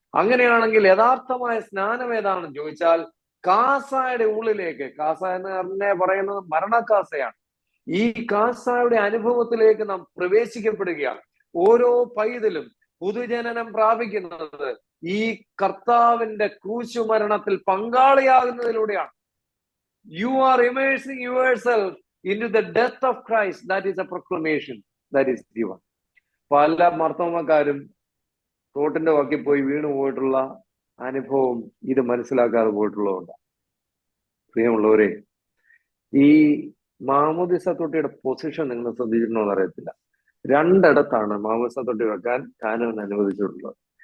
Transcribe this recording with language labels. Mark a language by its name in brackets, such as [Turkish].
[Malayalam] അങ്ങനെയാണെങ്കിൽ യഥാർത്ഥമായ സ്നാനം ഏതാണെന്ന് ചോദിച്ചാൽ, കാസായുടെ ഉള്ളിലേക്ക്, കാസ എന്ന് തന്നെ പറയുന്നത് മരണക്കാസയാണ്. ഈ കാസായുടെ അനുഭവത്തിലേക്ക് നാം പ്രവേശിക്കപ്പെടുകയാണ്. ഓരോ പൈതലും പുതുജനനം പ്രാപിക്കുന്നത് ഈ കർത്താവിന്റെ ക്രൂശുമരണത്തിൽ പങ്കാളിയാകുന്നതിലൂടെയാണ്. [English] You are immersing yourself into the death of Christ. That is a proclamation that is given. [Malayalam] പല മർത്തോമക്കാരും തോട്ടിന്റെ വക്കിൽ പോയി വീണു പോയിട്ടുള്ള അനുഭവം ഇത് മനസ്സിലാക്കാതെ പോയിട്ടുള്ളതുകൊണ്ട്. പ്രിയമുള്ളവരെ, ഈ മാമോദിസ തൊട്ടിയുടെ പൊസിഷൻ നിങ്ങൾ ശ്രദ്ധിച്ചിട്ടുണ്ടോ എന്ന് അറിയത്തില്ല. രണ്ടിടത്താണ് മാമോദിസ തൊട്ടി വെക്കാൻ കാനോൻ അനുവദിച്ചിട്ടുള്ളത്.